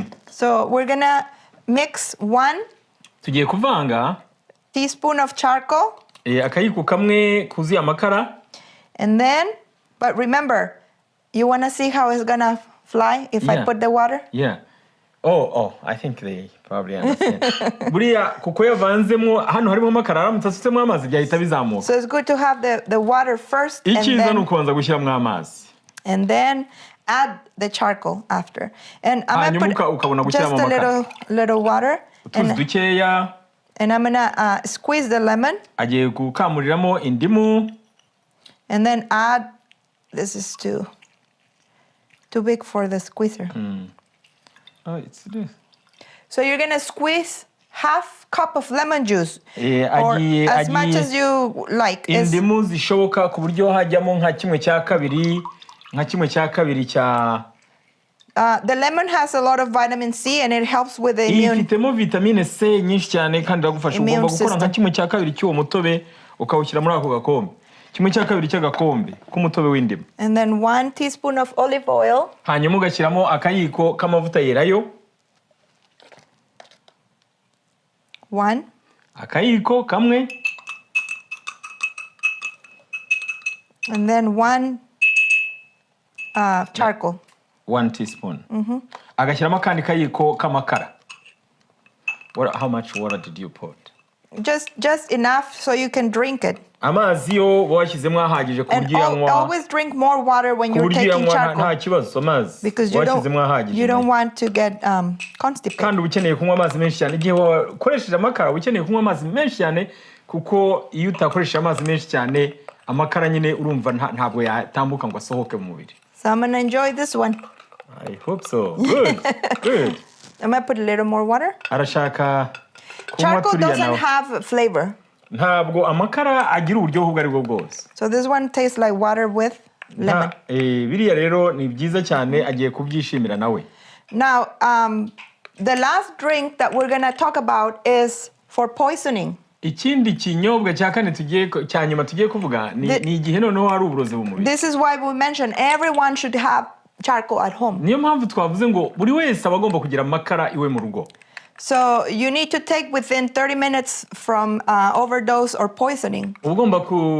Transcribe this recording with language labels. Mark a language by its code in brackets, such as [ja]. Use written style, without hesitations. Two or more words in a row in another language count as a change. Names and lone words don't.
[en] So we're gonna mix 1 [rw] tugiye kuvanga [en] teaspoon of charcoal, [rw] akayiko kamwe kuzuye amakara, [en] and then, but remember, you want to see how it's gonna fly if I put the water? Yeah. Oh, I think they probably understand. [rw] Buriya kuko yavanzemo hano harimo amakara aramutse asutsemo amazi byahita bizamuka. [en] So it's good to have the water first [rw] Icyiza ni ukubanza gushyiramo amazi. [en] And then add the charcoal after. And I'm gonna put just a little water. [rw] Utuzi dukeya. [en] And I'm gonna squeeze the lemon. [rw] Agiye gukamuriramo indimu. [en] And then add, this is too big for the squeezer. Oh, it's this. So you're gonna squeeze half cup of lemon juice, or as much as you like. [rw] Indimu zishoboka ku buryo hajyamo nka kimwe cya kabiri cya. [en] The lemon has a lot of vitamin C and it helps with the immune. [rw] Ifitemo vitamine C nyinshi cyane kandi iragufasha. Ugomba gukora nka kimwe cya kabiri cy'uwo mutobe ukawushyira muri ako gakombe. Kimwe cya kabiri cy'agakombe k'umutobe w'indimu. [en] And then 1 teaspoon of olive oil. [rw] Hanyuma ugashyiramo akayiko k'amavuta yerayo. 1. Akayiko kamwe. [en] And then 1 charcoal. 1 teaspoon. [rw] Agashyiramo akandi kayiko k'amakara. [en] How much water did you put? Just enough so you can drink it. [rw] Amazi yo washyizemo ahagije ku buryo yanywa. [en] And always drink more water when you're taking charcoal. [rw] Nta kibazo amazi. [en] Because you don't want to get constipated. [rw] Kandi ukeneye kunywa amazi menshi cyane. Igihe wakoresheje amakara ukeneye kunywa amazi menshi cyane kuko iyo utakoresheje amazi menshi cyane amakara nyine urumva ntabwo yatambuka ngo asohoke mu mubiri. [en] So I'm gonna enjoy this one. I hope so. Good. Good. I'm gonna put a little more water. [rw] Arashaka [en] charcoal doesn't have flavor. [rw] Ntabwo amakara agira uburyohe ubwo ari bwo bwose. [en] So this one tastes like water with lemon. [rw] Biriya rero ni byiza cyane agiye kubyishimira nawe. [en] Now, the last drink that we're gonna talk about is for poisoning. [rw] Ikindi kinyobwa cya kane cya nyuma tugiye kuvuga ni igihe noneho hari uburozi bumubiri. [en] This is why we mentioned everyone should have charcoal at home. [rw] Niyo mpamvu twavuze ngo buri wese aba agomba kugira amakara iwe mu rugo. [en] So you need to take within 30 minutes from overdose or poisoning.